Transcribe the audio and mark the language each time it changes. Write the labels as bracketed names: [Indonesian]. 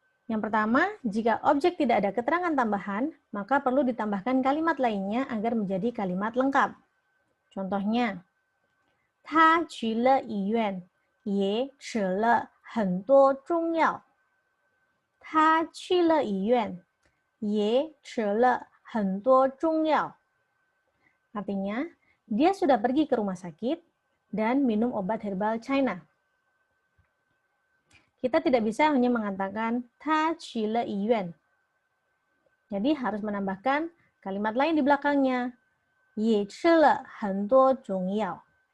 [Indonesian] Yang pertama, jika objek tidak ada keterangan tambahan, maka perlu ditambahkan kalimat lainnya agar menjadi kalimat lengkap. Contohnya, [Chinese] 他去了医院，也吃了很多中药。他去了医院，也吃了很多中药。 [Indonesian] Artinya, dia sudah pergi ke rumah sakit dan minum obat herbal China. Kita tidak bisa hanya mengatakan [Chinese] 他去了医院. [Indonesian] Jadi harus menambahkan kalimat lain di belakangnya. [Chinese] 也吃了很多中药.